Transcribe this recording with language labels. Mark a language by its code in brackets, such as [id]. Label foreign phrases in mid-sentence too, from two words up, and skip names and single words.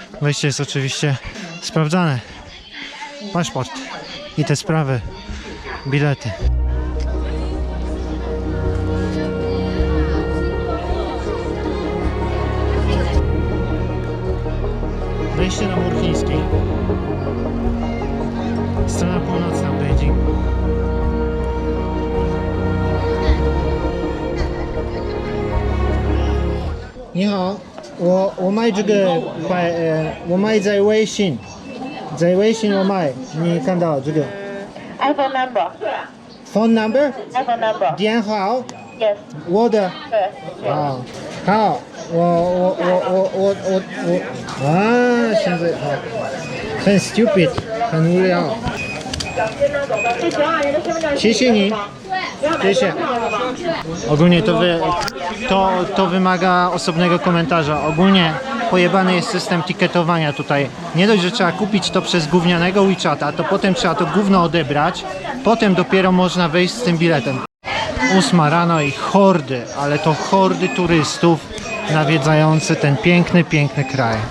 [pl] Wejście jest oczywiście sprawdzane. Paszport i te sprawy, bilety. Wejście na mur chiński. Strona północna Beijing. [zh] Ni hao, 我卖这个我卖在微信。在微信我卖，你看到这个 [en] iPhone number. phone number iPhone number. [zh] 电话 [en] Yes. [zh] 我的对。好，好，我啊，现在好，很 stupid， 很无聊。谢谢你，谢谢。 [pl] Ogólnie to wymaga osobnego komentarza. Ogólnie pojebany jest system tiketowania tutaj. Nie dość, że trzeba kupić to przez gównianego WeChata, to potem trzeba to gówno odebrać, potem dopiero można wejść z tym biletem. 8 rano i hordy, ale to hordy turystów nawiedzający ten piękny kraj.